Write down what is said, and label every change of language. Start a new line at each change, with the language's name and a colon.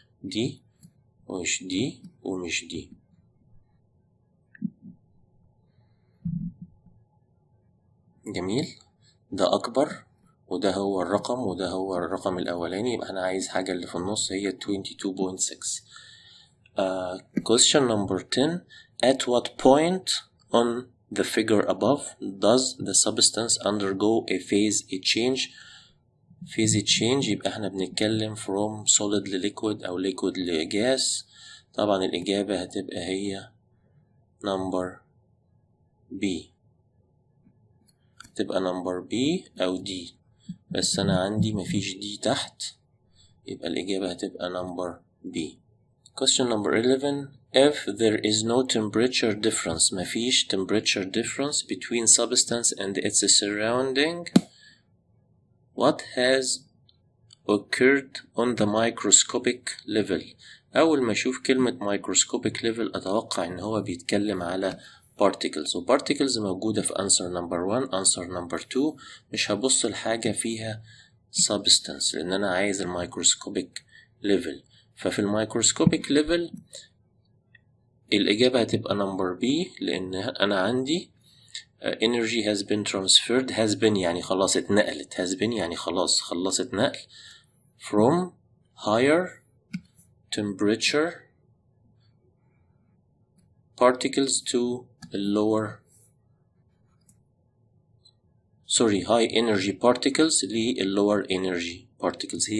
Arabic: دي ومش دي ومش دي. جميل. ده أكبر وده هو الرقم وده هو الرقم الأولاني، يبقى أنا عايز حاجة اللي في النص هي 22.6.
English: Question number 10. At what point on the figure above does the substance undergo a phase change؟ phase change
Arabic: يبقى احنا بنتكلم
English: from solid ل liquid أو liquid ل gas.
Arabic: طبعا الإجابة هتبقى هي number B. تبقى number B أو D، بس أنا عندي مفيش D تحت، يبقى الإجابة هتبقى number B.
English: Question number 11. If there is no temperature difference,
Arabic: مفيش
English: temperature difference between substance and its surrounding, what has occurred on the microscopic level؟
Arabic: أول ما أشوف كلمة
English: microscopic level
Arabic: أتوقع إن هو بيتكلم على
English: particles، و particles موجودة في answer number 1 answer number 2.
Arabic: مش هبص لحاجة فيها substance لأن أنا عايز الميكروسكوبيك level. ففي الميكروسكوبيك ليفل الإجابة هتبقى number B، لأن أنا عندي
English: energy has been transferred. has been
Arabic: يعني خلاص اتنقلت،
English: has been
Arabic: يعني خلاص خلصت نقل
English: from higher temperature particles to lower high energy particles lower energy particles.